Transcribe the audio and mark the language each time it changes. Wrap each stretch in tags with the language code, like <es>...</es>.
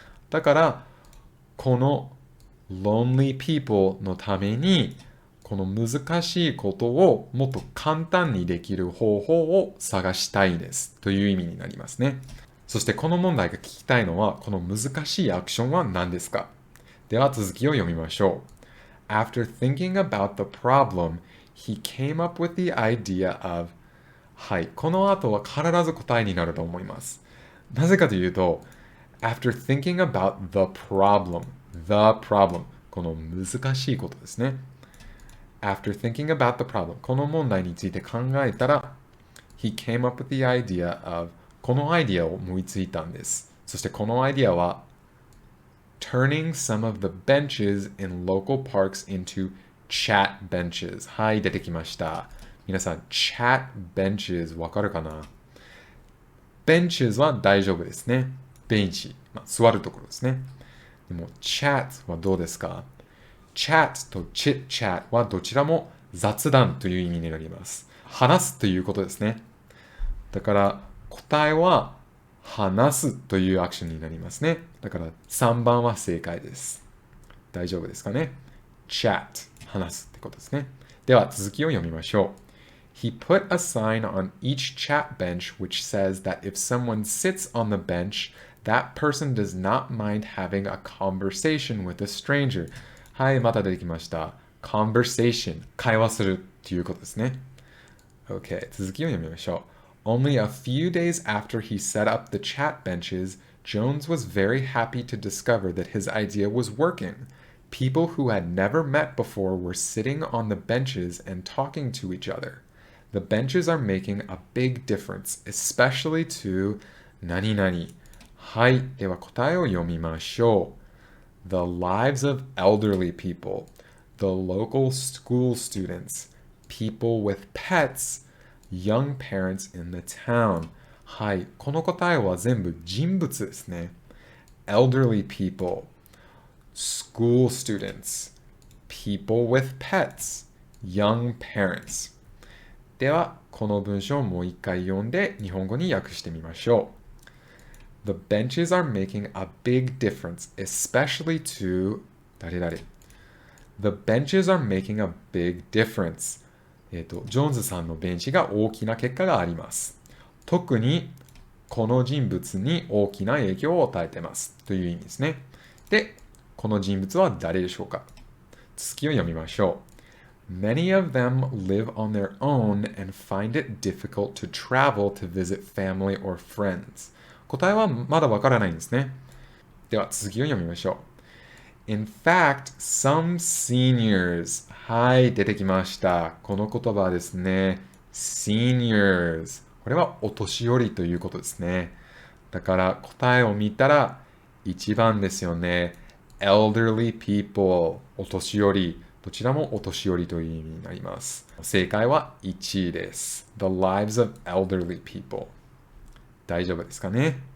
<ja>だからこの</ja> <en>lonely people</en> <ja>のためにこの難しいことをもっと簡単にできる方法を探したいですという意味になりますね。そしてこの問題が聞きたいのは、この難しいアクションは何ですか？では続きを読みましょう。</ja> <en>After thinking about the problem, he came up with the idea of</en> <ja>はい、この後は必ず答えになると思います。なぜかというと、</ja> <en>After thinking about the problem</en> <ja>この難しいことですね。</ja> <en>After thinking about the problem</en> <ja>この問題について考えたら、</ja> <en>he came up with the idea of</en> <ja>このアイディアを思いついたんです。そしてこのアイディアは</ja> <en>Turning some of the benches in local parks into chat benches</en> <ja>はい、出てきました。皆さん、chat benches わかるかな？benches は大丈夫ですね。ベンチ、座るところですね。でも chat はどうですか？ chat と chit chat はどちらも雑談という意味になります。話すということですね。だから答えは話すというアクションになりますね。だから3番は正解です。大丈夫ですかね？ chat 話すってことですね。では続きを読みましょう。</ja> <en>He put a sign on each chat bench which says that if someone sits on the bench, that person does not mind having a conversation with a stranger.</en> <ja>はい、また出てきました。conversation 会話するということですね。 OK、続きを読みましょう。</ja> <en>Only a few days after he set up the chat benches, Jones was very happy to discover that his idea was working. People who had never met before were sitting on the benches and talking to each other. The benches are making a big difference, especially to 何々。</en> <ja>はい、では答えを読みましょう。</ja> <en>The lives of elderly people, the local school students, people with pets,Young parents in the town</en> <ja>はい、この答えは全部人物ですね。</ja> <en>elderly people school students, people with pets, young parents。</en> <ja>では、この文章をもう一回読んで日本語に訳してみましょう。</ja> <en>The benches are making a big difference, especially to</en> <ja>誰々。</ja> <en>The benches are making a big difference.</en> <ja>ジョーンズさんのベンチが大きな結果があります。特にこの人物に大きな影響を与えていますという意味ですね。で、この人物は誰でしょうか？続きを読みましょう。</ja> <en>Many of them live on their own and find it difficult to travel to visit family or friends.</en> <ja>答えはまだわからないんですね。では続きを読みましょう。</ja> <en>In fact, some seniors</en> <ja>はい、出てきました。この言葉はですね。seniors これはお年寄りということですね。だから答えを見たら1番ですよね。</ja> <en>elderly people</en> <ja>お年寄り。どちらもお年寄りという意味になります。正解は1位です。</ja> <en>The lives of elderly people</en> <ja>大丈夫ですかね？</ja>